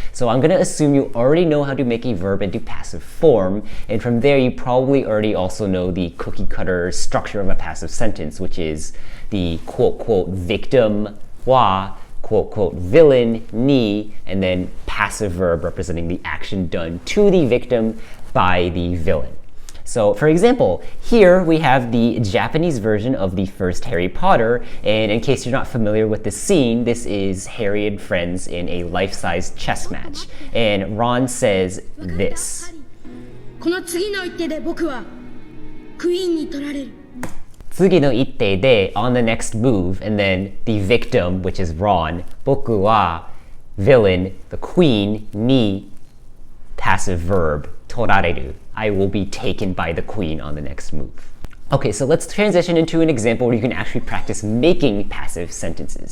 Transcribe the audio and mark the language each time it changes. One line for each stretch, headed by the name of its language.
English: So I'm going to assume you already know how to make a verb into passive form, and from there you probably already also know the cookie cutter structure of a passive sentence, which is the quote-quote victim wa quote-quote villain ni, and then passive verb representing the action done to the victim by the villain. So for example, here we have the Japanese version of the first Harry Potter, and in case you're not familiar with the scene, this is Harry and friends in a life-size chess match, and Ron says this.
Japanese: この次の一手で僕はクイーンに取られる。次の一手で
English: on the next move, and then the victim, which is Ron,
Japanese: 僕は
English: villain, the queen, に passive verb,
Japanese: 取られる.
English: I will be taken by the queen on the next move. Okay, so let's transition into an example where you can actually practice making passive sentences.